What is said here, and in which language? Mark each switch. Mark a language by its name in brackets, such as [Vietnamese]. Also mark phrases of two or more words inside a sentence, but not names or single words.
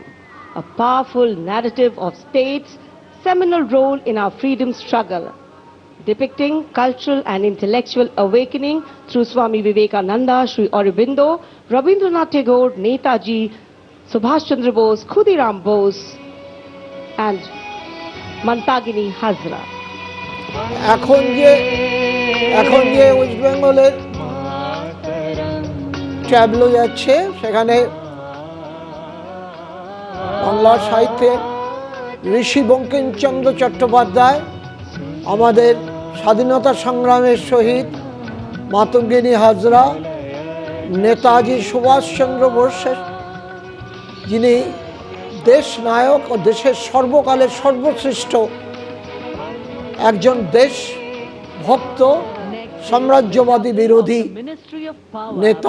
[English] a powerful narrative of state's seminal role in our freedom struggle, depicting cultural and intellectual awakening through Swami Vivekananda, Sri Aurobindo, Rabindranath Tagore, Netaji, Subhash Chandra Bose, Khudiram Bose, and Mantagini Hazra. [Bangla] এখন যে ওয়েস্ট বেঙ্গলের ট্যাবলো যাচ্ছে সেখানে বাংলা সাহিত্যে ঋষি বঙ্কিমচন্দ্র চট্টোপাধ্যায় আমাদের স্বাধীনতা সংগ্রামের শহীদ মাতঙ্গিনী হাজরা, নেতাজি সুভাষচন্দ্র বোস, যিনি দেশ নায়ক ও দেশের সর্বকালের সর্বশ্রেষ্ঠ একজন দেশ ভক্ত সাম্রাজ্যবাদী বিরোধী নেতা,